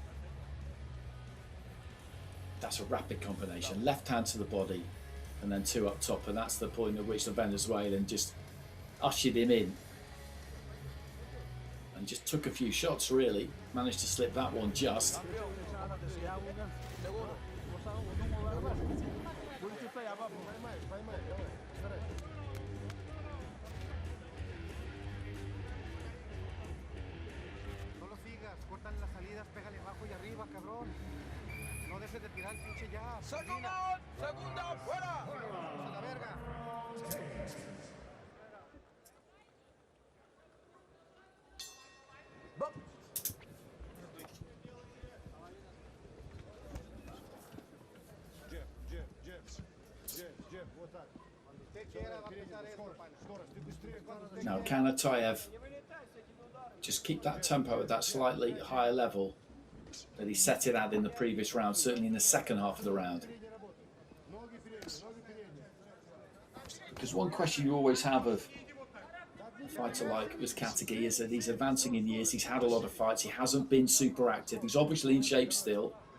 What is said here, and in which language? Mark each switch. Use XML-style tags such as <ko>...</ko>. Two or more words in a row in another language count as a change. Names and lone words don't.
<en>That's a rapid combination. Left hand to the body and then 2 up top, and that's the point at which the Venezuelan just ushered him in and just took a few shots really. Managed to slip that one just.</en> <es>No lo sigas, cortan las salidas, pégale abajo y arriba, cabrón. No dejes de tirar el pinche ya. Segunda, fuera. A la verga. Jeff,</es> <ru>вот так.</ru> <es>Usted quiera va a pensar esto, pana.</es> <ru>Скорость, ты быстрее.</ru> <en>Now can ATAEV just keep that tempo at that slightly higher level that he set it at in the previous round, certainly in the second half of the round? Because one question you always have of a fighter like UZCATEGUI is that he's advancing in years, he's had a lot of fights, he hasn't been super active, he's obviously in shape still.</en>